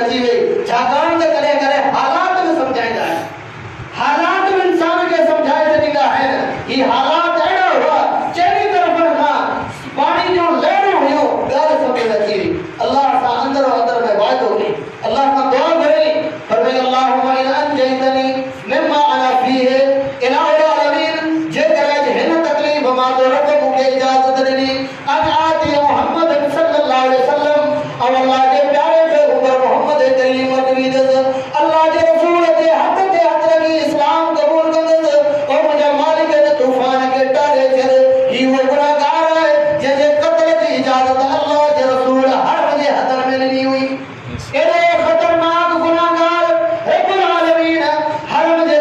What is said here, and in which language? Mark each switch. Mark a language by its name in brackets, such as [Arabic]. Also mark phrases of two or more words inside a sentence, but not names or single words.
[Sindhi] अची वई छाकाणि त कॾहिं कॾहिं हालात में सम्झाईंदा आहिनि हालात में इंसान खे सम्झाए छॾींदा आहिनि ही हालात अहिड़ा हुआ चइनी तरफ़नि खां पाणी जूं लहरूं हुयूं ॻाल्हि सम्झ में अची वई अल्लाह सां अंदरो अंदर में वाइदो कई अल्लाह खां दुआ घुरी फरमाई [Arabic] اللهم إن أنجيتني مما أنا فيه إله العالمين [Sindhi] जेकर हिन तकलीफ़ मां तो रब मूंखे इजाज़त ॾिनी अन आती मोहम्मद [Arabic] صلى الله عليه وسلم [Sindhi] ऐं अल्लाह जे प्यारे पैगंबर मोहम्मद करीम वटि वेंदुसि अल्लाह जे रसूल जे हथ ते हथ रखी इस्लाम क़बूल कंदुसि ऐं मुंहिंजा मालिक जे तूफ़ान खे टारे छॾ ही उहो गुनाहगार आहे जंहिंजे क़त्ल जी इजाज़त अल्लाह जे रसूल हर जे हथनि में ॾिनी हुई एॾो ख़तरनाक गुनाहगार रब्बुल आलमीन हर जे